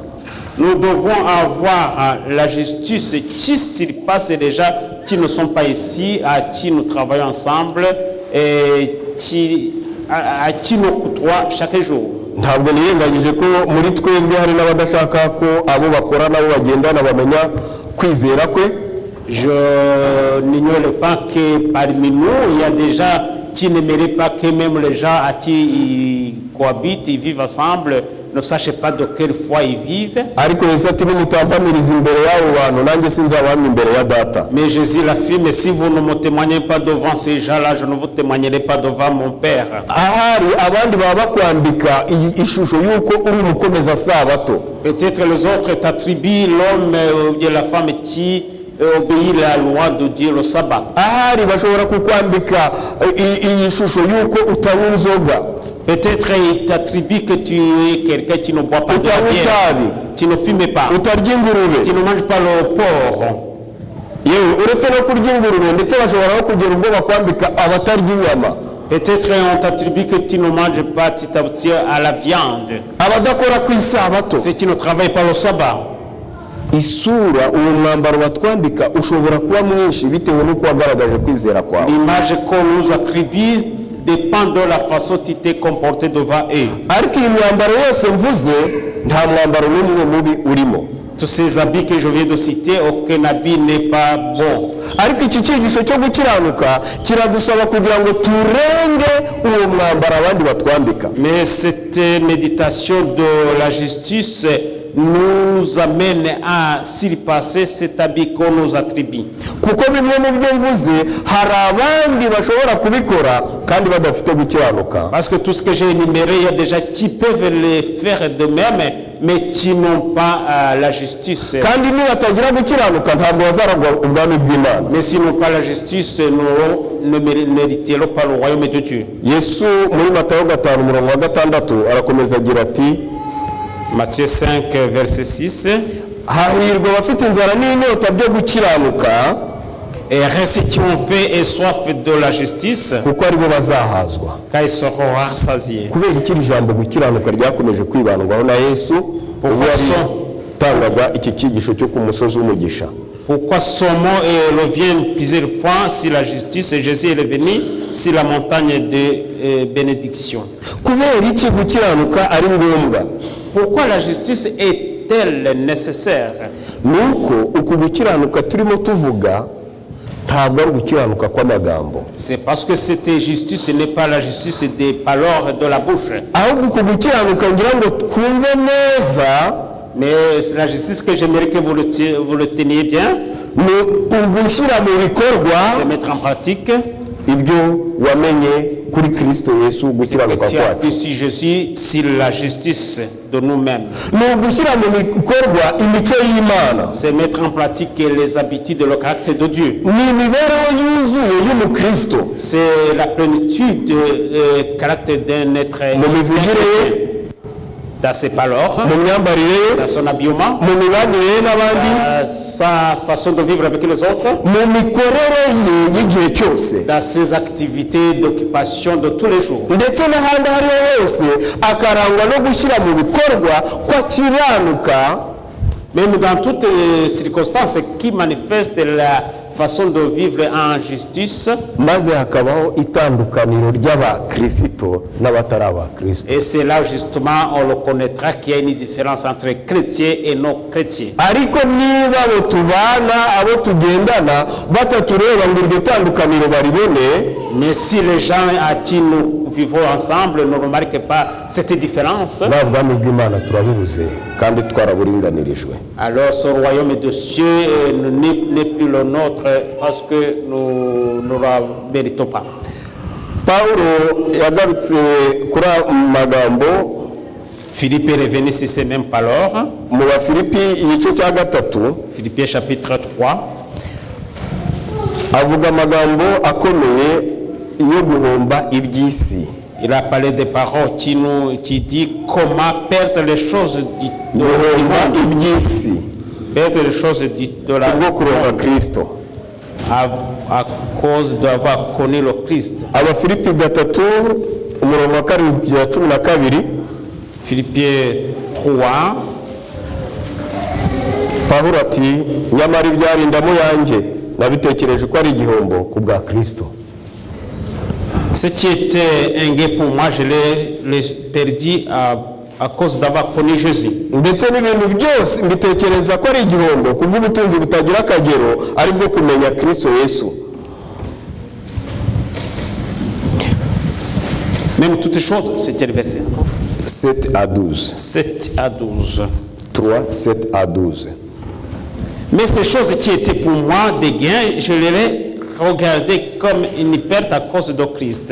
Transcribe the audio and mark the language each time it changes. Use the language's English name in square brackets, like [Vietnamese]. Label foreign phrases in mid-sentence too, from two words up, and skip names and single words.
[French] Nous devons avoir la justice qui surpasse les gens qui ne sont pas ici, à qui nous travaillons ensemble et à qui nous côtoient chaque jour. [Kinyarwanda] Ntabwo niyenganyije ko muri twebwe hari n'abadashaka ko abo bakora nabo bagendana bamenya kwizera kwe. [French] Je n'ignore pas que parmi nous, il y a des gens qui n'aimeraient pas que même les gens à qui ils cohabitent, ils vivent ensemble, ne sachent pas de quelle foi ils vivent. [Kinyarwanda] ariko Yesu ati nimutampamiriza imbere y'abo bantu nanjye sinzabahamya imbere ya data. [French] Mais Jésus l'affirme, si vous ne me témoignez pas devant ces gens-là, je ne vous témoignerai pas devant mon Père. [Kinyarwanda] ahari abandi baba bakwambika ishusho y'uko uri umukomeza sabato. [French] Peut-être les autres t'attribuent l'homme ou la femme qui obéit à la loi de Dieu, le sabbat. [Kinyarwanda] ahari bashobora kukwambika iyi shusho y'uko utanywa inzoga. [French] Peut-être il t'attribue que tu es quelqu'un qui ne boit pas de la bière, tu ne fumes pas, [Kinyarwanda] utarya ingurube, [French] tu ne manges pas le porc. [Kinyarwanda] yewe uretse no kurya ingurube ndetse bashobora no kugira ubwo bakwambika abatarya inyama. [French] Peut-être on t'attribue que tu ne manges pas, tu t'abstiens à la viande, [Kinyarwanda] abadakora ku isabato. [French] si tu ne travailles pas le sabbat. [Kinyarwanda] isura uwo mwambaro batwambika ushobora kuba mwinshi bitewe n'uko wagaragaje kwizera kwawe. [French] L'image qu'on nous attribue dépend de la façon dont tu t'es comporté devant eux. [Kinyarwanda] ariko iyi myambaro yose mvuze nta mwambaro n'umwe mubi urimo. [French] Tous ces habits que je viens de citer, aucun habit n'est pas bon. [Kinyarwanda] ariko iki cyigisho cyo gukiranuka kiradusaba kugira ngo turenge uwo mwambaro abandi batwambika. [French] Mais cette méditation de la justice nous amène à surpasser cet habit qu'on nous attribue. [Kinyarwanda] kuko bimwe mu byo mvuze hari abandi bashobora kubikora kandi badafite gukiranuka. [French] Parce que tout ce que j'ai énuméré, il y a déjà qui peuvent le faire de même, mais qui n'ont pas la justice. [Kinyarwanda] kandi nibatagira gukiranuka ntabwo bazaragwa ubwami bw'Imana. [French] Mais s'ils n'ont pas la justice, nous ne mériterons pas le royaume de Dieu. [Kinyarwanda] Yesu muri Matayo 5:6 arakomeza agira ati, [French] Matthieu 5, verset 6. [Kinyarwanda] hahirwa abafite inzara n'inyota byo gukiranuka, [French] Et ceux qui ont faim et soif de la justice, [Kinyarwanda] kuko aribo bazahazwa. [French] car ils seront rassasiés. [Kinyarwanda] kubera iki iri jambo gukiranuka ryakomeje kwibandwaho na Yesu ubwo yatangaga iki cyigisho cyo ku musozi w'umugisha. [French] Pourquoi son mot revient plusieurs fois sur la justice et Jésus est venu sur la montagne de bénédiction? [Kinyarwanda] kubera iki gukiranuka ari ngombwa? [French] Pourquoi la justice est-elle nécessaire? [Kinyarwanda] nuko uku gukiranuka turimo tuvuga ntabwo ari gukiranuka kw'amagambo, [French] C'est parce que cette justice ce n'est pas la justice des paroles de la bouche, [Kinyarwanda] ahubwo uku gukiranuka ngira ngo twumve neza [French] mais c'est la justice que j'aimerais que vous le teniez bien, [Kinyarwanda] ni ugushyira mu bikorwa [French] c'est mettre en pratique [Kinyarwanda] ibyo wamenye kuri Kristo Yesu gukiranuka [French] tu as [Kinyarwanda] kwacu. [French] pu sur Jésus, sur la justice de nous-mêmes. [Kinyarwanda] ni ugushyira mu bikorwa imico y'Imana, [French] C'est mettre en pratique les habitudes de le caractère de Dieu. [Kinyarwanda] ni imibereho yuzuye y'umukristo [French] C'est la plénitude du caractère d'un être [Kinyarwanda] mu mivugire ye, [French] dans ses paroles, [Kinyarwanda] mu myambarire ye, [French] dans son habillement, [Kinyarwanda] mu mibanire ye n'abandi, [French] sa façon de vivre avec les autres, [Kinyarwanda] mu mikorere ye y'igihe cyose, [French] dans ses activités d'occupation de tous les jours. [Kinyarwanda] ndetse n'ahandi aho ariho hose akarangwa no gushyira mu bikorwa ko akiranuka, [French] Même dans toutes les circonstances qui manifestent la façon de vivre en justice, [Kinyarwanda] maze hakabaho itandukaniro ry'abakristo n'abatari abakristo. [French] et c'est là justement on le connaîtra qu'il y a une différence entre chrétiens et non chrétiens. [Kinyarwanda] ariko niba abo tubana abo tugendana batatureba ngo iryo tandukaniro baribone, [French] Mais si les gens à qui nous vivons ensemble ne remarquent pas cette différence, [Kinyarwanda] nta bwami bw'Imana turabubuze kandi twaraburinganirijwe. [French] alors ce royaume de cieux n'est plus le nôtre parce que nous ne le méritons pas. [Kinyarwanda] Pawulo yagarutse kuri magambo [French] Philippe est revenu sur ces mêmes paroles. [Kinyarwanda] mu Bafilipi igice cya 3, [French] Philippiens chapitre 3. [Kinyarwanda] avuga amagambo akomeye yo guhomba iby'isi. [French] Il a parlé des paroles qui dit comment perdre les choses du [Kinyarwanda] guhomba [French] monde, [Kinyarwanda] iby'isi [French] perdre les choses de la [Kinyarwanda] kubwo kuronka Kristo. [French] à cause d'avoir connu le Christ. [Kinyarwanda] Abafilipi 3 umurongo wa 7-12, [French] Philippiens 3. [Kinyarwanda] Pawulo ati nyamara ibyari indamo yanjye nabitekereje ko ari igihombo ku bwa Kristo. [French] Ce qui était un gain pour moi, je l'ai perdu à cause d'avoir connu Jésus. [Kinyarwanda] ndetse n'ibintu byose mbitekereza ko ari igihombo ku bw'ubutunzi butagira akagero ari bwo kumenya Kristo Yesu. [French] Même toutes choses, c'était le verset. 7 à 12. 7 à 12. 3, 7 à 12. Mais ces choses qui étaient pour moi des gains, je les regardais comme une perte à cause de Christ.